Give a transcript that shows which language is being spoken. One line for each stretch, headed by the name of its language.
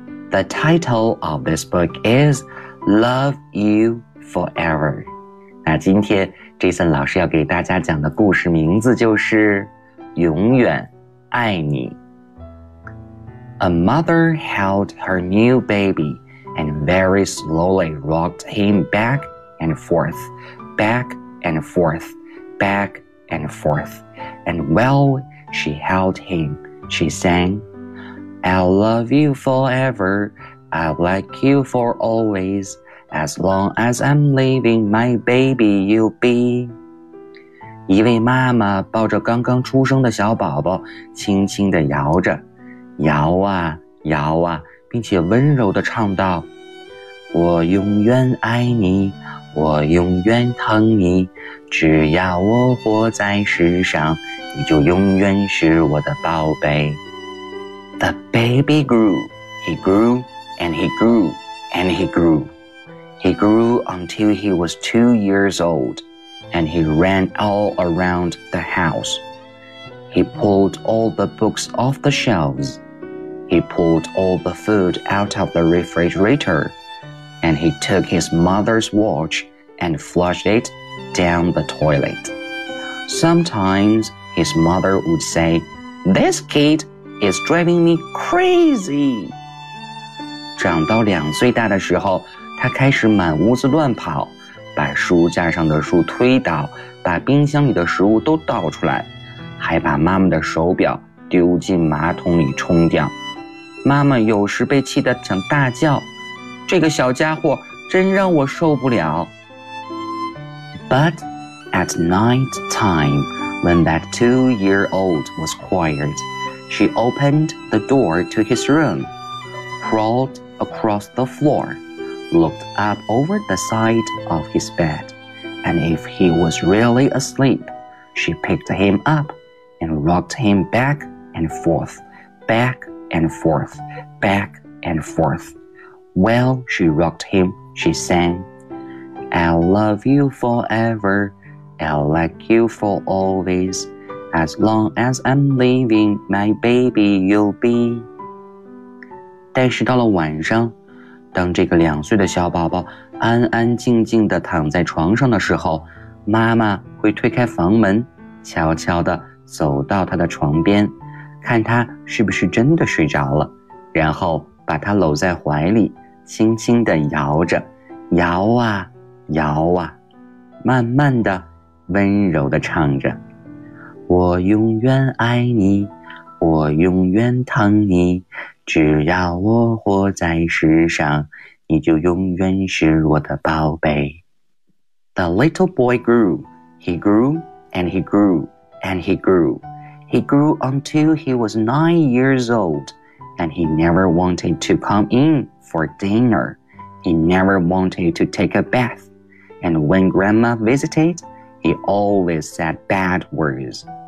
English: The title of this book is Love You Forever.
Chinese: 那今天 Jason 老师要给大家讲的故事名字就是永远爱你。
English: A mother held her new baby and very slowly rocked him back and forth, back and forth, backand forth, and while she held him, she sang, I'll love you forever, I'll like you for always, as long as I'm living, my baby you'll be.
Chinese: 一位妈妈抱着刚刚出生的小宝宝，轻轻地摇着，摇啊摇啊，并且温柔地唱道：我永远爱你，我永远疼你，只要我活在世上，你就永远是我的宝贝。
English: The baby grew, he grew, and he grew, and he grew. He grew until he was 2 years old, and he ran all around the house. He pulled all the books off the shelves. He pulled all the food out of the refrigerator. And he took his mother's watch and flushed it down the toilet. Sometimes his mother would say, This kid is driving me crazy.
Chinese: 长到两岁大的时候，他开始满屋子乱跑，把书架上的书推倒，把冰箱里的食物都倒出来，还把妈妈的手表丢进马桶里冲掉。妈妈有时被气得想大叫，这个小家伙真让我受不了。
English: But at night time, when that two-year-old was quiet, she opened the door to his room, crawled across the floor, looked up over the side of his bed, and if he was really asleep, she picked him up and rocked him back and forth, back and forth, back and forth. While she rocked him, she sang, I'll love you forever, I'll like you for always, as long as I'm living, my baby you'll be.
Chinese: 但是到了晚上，当这个两岁的小宝宝安安静静地躺在床上的时候，妈妈会推开房门，悄悄地走到他的床边，看他是不是真的睡着了，然后把他搂在怀里，轻轻地摇着，摇啊摇啊，慢慢地温柔地唱着，我永远爱你，我永远疼你，只要我活在世上，你就永远是我的宝贝。
English: The little boy grew, he grew, and he grew, and he grew. He grew until he was 9 years old, and he never wanted to come inFor dinner, he never wanted to take a bath, and when grandma visited, he always said bad words.